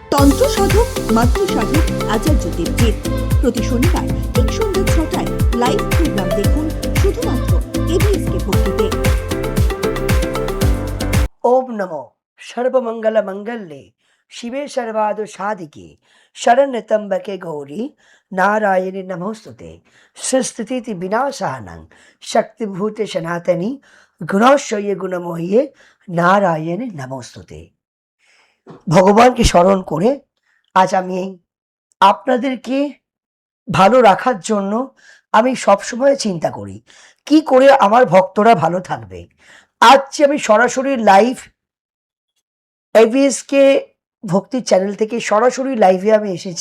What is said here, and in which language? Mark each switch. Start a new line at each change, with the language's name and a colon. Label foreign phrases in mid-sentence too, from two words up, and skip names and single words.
Bangla: তন্ত্র সাধক মাতৃ সাধক আচার্য দেবজিৎ প্রতি শনিবার ঠিক সন্ধ্যা ৬টায়
English: live program
Bangla: দেখুন শুধুমাত্র এবিএসকে ভক্তিতে।
Sanskrit: ओम नमो सर्वमंगल मंगल्ये शिवे सर्वाद साधिके शरण्यत्र्यंबके गौरी नारायणी नमोस्तुते सुस्थिति विनाशानं शक्तिभूते सनातनी गुणशये गुणमये नारायणी नमोस्तुते।
Bangla: ভগবানকে স্মরণ করে আজ আমি আপনাদেরকে ভালো রাখার জন্য আমি সবসময় চিন্তা করি কি করে আমার ভক্তরা ভালো থাকবে। আজ আমি সরাসরি লাইভ এবিএসকে ভক্তি চ্যানেল থেকে সরাসরি লাইভে আমি এসেছি।